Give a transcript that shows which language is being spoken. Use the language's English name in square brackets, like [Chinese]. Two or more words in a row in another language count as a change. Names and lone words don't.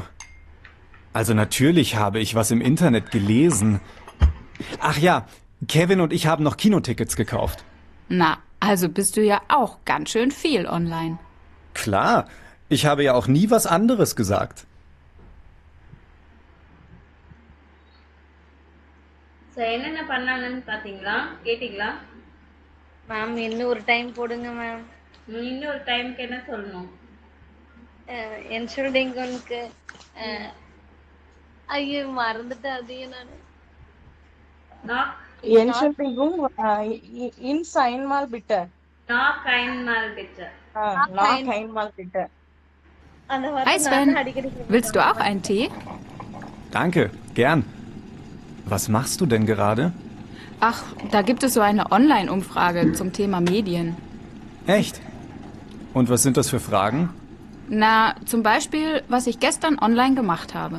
[German] Also natürlich habe ich was im Internet gelesen. Ach ja, Kevin und ich haben noch Kinotickets gekauft. Na, also bist du ja auch ganz schön viel online. Klar, ich habe ja auch nie was anderes gesagt. [Tamil] ஸோ என்னென்ன பண்ணாங்கன்னு பார்த்தீங்களா? கேட்டிங்களா? மேம் இன்னும் ஒரு டைம் போடுங்க மேம். இன்னொரு டைம்க்கு என்ன சொல்லணும்? என்ஷூல்டிங்க்கு ஐயோ மறந்துட்டேன் அதையும் நானு. [German] நாக் Entschuldigung, ins einmal bitte. நாக் einmal bitte. Noch einmal bitte. [Tamil] அந்த [German] Hi [Tamil] வார்த்தை [German] Sven, [Tamil] நான் அடிக்கடி [German] willst du auch einen Tee? Danke, gern. Was machst du denn gerade? Ach, da gibt es so eine Online-Umfrage zum Thema Medien. Echt? Und was sind das für Fragen? Na, zum Beispiel, was ich gestern online gemacht habe.